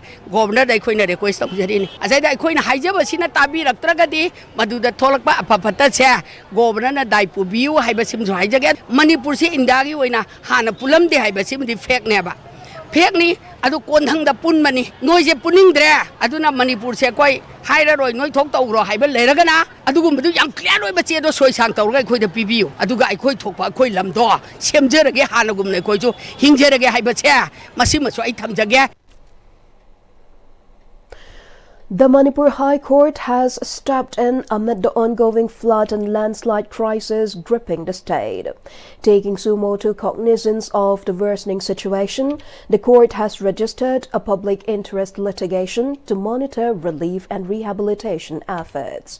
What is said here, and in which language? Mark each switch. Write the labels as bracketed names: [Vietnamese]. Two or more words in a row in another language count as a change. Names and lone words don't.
[Manipuri] governor dai khoina request tawjarini asai dai khoina haijaba sina tabi raktragadi maduda tholakpa apapata che governor na dai pubiu haiba simju haijage Manipur se India gi oina hana pulam de haiba simdi fake neba fake ni adu konthangda punmani noise puningdre aduna Manipur se koi hairaroi noi thok tawro haiba leragana adugumdu yam clear oi bache do soi sang tawra khoi da pibiu aduga ai khoi thokpa khoi lamdo semjerage hanagumne khoi ju hingjerage haiba che masimasu ai thamjage. [English] The Manipur High Court has stepped in amid the ongoing flood and landslide crisis gripping the state. Taking sumo to cognizance of the worsening situation, the court has registered a public interest litigation to monitor relief and rehabilitation efforts.